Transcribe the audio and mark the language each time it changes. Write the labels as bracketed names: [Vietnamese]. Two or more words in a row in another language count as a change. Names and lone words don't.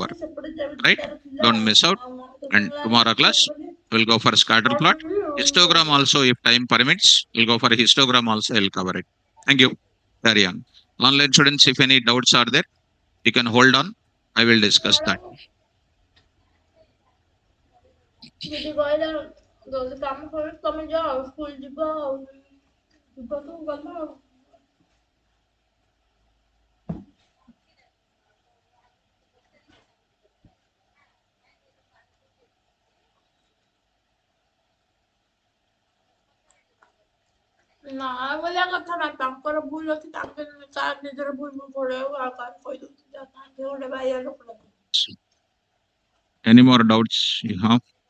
[English] Right? Don't miss out. And tomorrow class we'll go for scatter plot. Histogram also, if time permits, we'll go for histogram also, I'll cover it. Thank you. Carry on. Online students, if any doubts are there, you can hold on. I will discuss that. [Odia] ଦିଦି କହିଲା ଯଦି କାମ କର ତମେ ଯାଅ ସ୍କୁଲ ଯିବ ଆଉ ଯିବ ତ ଗଲ ଆଉ ନା ବୋଲିଆ କଥା ନା ତାଙ୍କର ଭୁଲ ଅଛି ତାଙ୍କ ତାର ନିଜର ଭୁଲ ପଡେଇବ ଆଉ କାହା କହିଦଉଛି ତାଙ୍କେ ଗୋଟେ ବାଇଆ ଲୋକ [English] Any more doubts you have?